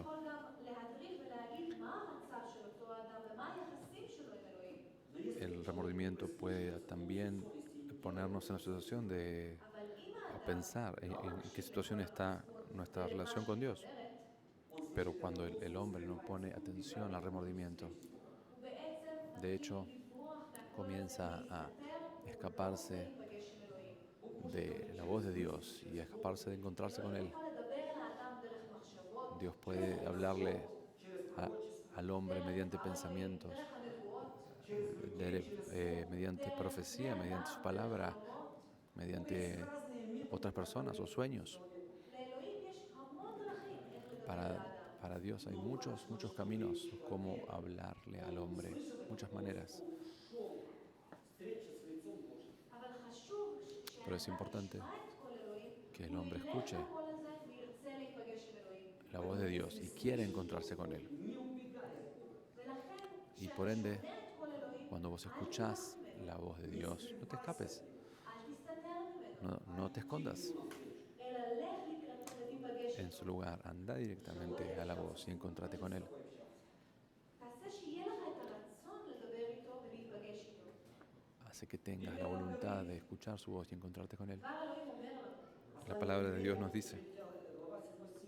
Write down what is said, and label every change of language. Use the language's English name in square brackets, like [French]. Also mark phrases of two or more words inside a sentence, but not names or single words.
[Hebrew] יכול גם להדריך ולהגיד מה המצב של אותו אדם ומה היחסים שלו עם אלוהים. [Spanish] El remordimiento puede también ponernos en la situación de [Hebrew] אבל אם האדם [Spanish] pensar en qué situación está nuestra relación con Dios. Pero cuando el hombre no pone atención al remordimiento, [Hebrew] הוא בעצם [Spanish] de hecho, [Hebrew] לברוח מהקול [Spanish] comienza a escaparse [Hebrew] להיפגש עם אלוהים. [Spanish] de la voz de Dios y a escaparse de encontrarse con Él. [Hebrew] יכול לדבר אל האדם דרך מחשבות, [Spanish] Dios puede hablarle al hombre mediante pensamientos, [Hebrew] דרך הנבואות, [Spanish] mediante profecía, mediante su palabra, mediante otras personas o sueños. [Hebrew] לאלוהים יש המון דרכים איך לדבר אל האדם. [Spanish] Para Dios hay muchos caminos como hablarle al hombre, muchas maneras. [Russian] Встреча с лицом Божьим. [Hebrew] אבל חשוב [Spanish] Pero es [Hebrew] שהאדם [Spanish] importante [Hebrew] ישמע את קול אלוהים, [Spanish] que el hombre [Hebrew] הוא [Spanish] escuche [Hebrew] ילך לקול הזה וירצה להיפגש עם אלוהים. [Spanish] la voz de Dios y quiere encontrarse con Él. [Russian] Не убегая от Бога. [Hebrew] ולכן, [Spanish] Y [Hebrew] כשאתה [Spanish] por ende, [Hebrew] שומע את קול אלוהים, [Spanish] cuando vos escuchás la voz de Dios, no te escapes, [Hebrew] אל תסתתר ממנו, [Spanish] no te escondas [Hebrew] אלא לך לקראתו ותיפגש [Spanish] en [Hebrew] איתו. [Spanish] su lugar, anda directamente a la voz y encontrate con Él. [Hebrew] תעשה שיהיה לך את הרצון לדבר איתו ולהיפגש איתו. [Spanish] Hace que tengas la voluntad de escuchar su voz y encontrarte con Él. [Hebrew] דבר אלוהים אומר לנו, [Spanish] La palabra de Dios nos dice, [Russian] Глава 7